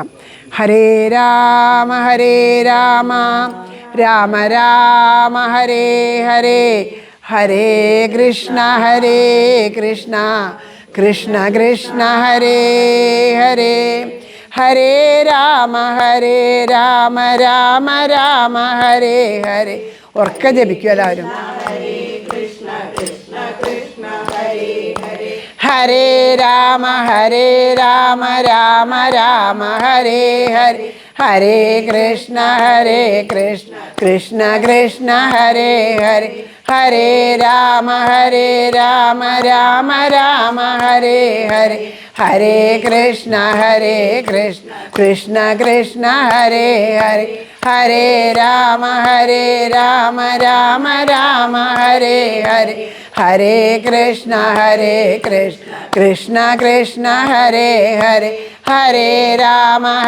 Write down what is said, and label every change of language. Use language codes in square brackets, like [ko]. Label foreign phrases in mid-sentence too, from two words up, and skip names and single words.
[sa] ഹരേ രാമ രാമ രാമ ഹരേ ഹരേ, ഹരേ കൃഷ്ണ കൃഷ്ണ കൃഷ്ണ ഹരേ ഹരേ, ഹരേ രാമ രാമ രാമ ഹരേ ഹരേ. [ml] ഉറക്കെ ജപിക്കും എല്ലാവരും. [sa] ഹരേ രാമ രാമ ഹരേ ഹരേ, ഹരേ കൃഷ്ണ കൃഷ്ണ കൃഷ്ണ ഹരേ ഹരേ, ഹരേ രാമ രാമ ഹരേ ഹരേ, ഹരേ കൃഷ്ണ കൃഷ്ണ കൃഷ്ണ ഹരേ ഹരേ, ഹരേ രാമ രാമ ഹരേ ഹരേ, ഹരേ കൃഷ്ണ കൃഷ്ണ കൃഷ്ണ ഹരേ ഹരേ, ഹരേ രാമ